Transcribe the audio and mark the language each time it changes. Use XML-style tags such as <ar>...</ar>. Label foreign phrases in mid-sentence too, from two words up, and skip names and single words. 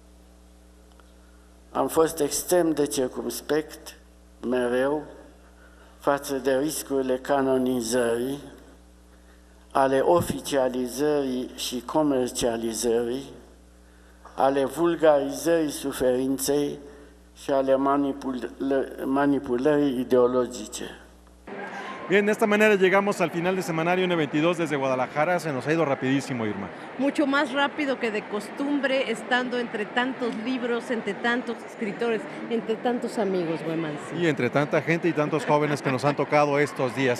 <ro>Am fost extrem de circumspect, mereu, față de riscurile canonizării, ale oficializării și comercializării, ale vulgarizării suferinței și ale manipulării ideologice.</ro> <es>Bien, de esta manera llegamos al final de Semanario N22 desde Guadalajara. Se nos ha ido rapidísimo, Irma. Mucho más rápido que de costumbre, estando entre tantos libros, entre tantos escritores, entre tantos amigos, Guemansi. Y entre tanta gente y tantos jóvenes que nos han tocado estos días.</es>